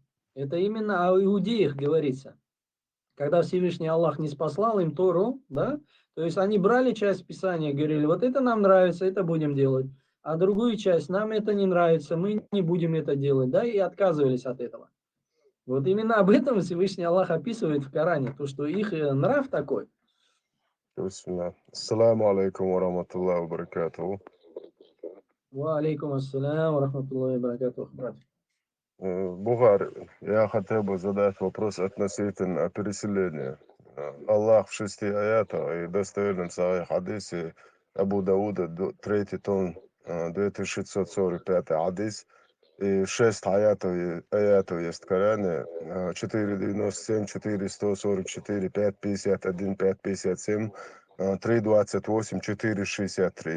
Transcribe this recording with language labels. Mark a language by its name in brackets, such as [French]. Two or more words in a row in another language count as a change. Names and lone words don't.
[Russian] Это именно о иудеях говорится. Когда Всевышний Аллах не спаслал им Тору, да, то есть они брали часть Писания, говорили: вот это нам нравится, это будем делать, а другую часть нам это не нравится, мы не будем это делать, да, и отказывались от этого. Вот именно об этом Всевышний Аллах описывает в Коране, то, что их нрав такой. [Arabic] السلام عليكم ورحمة الله وبركاته. وعليكم السلام ورحمة الله وبركاته, [Russian] брат. Бугар, я хотел бы задать вопрос относительно переселения. Аллах в 6 аятах и достоверном хадисе Абу Дауда, 3 том, 2645 хадис, и 6 аятов есть в Коране, 497, 444, 551, 557, 328, 463.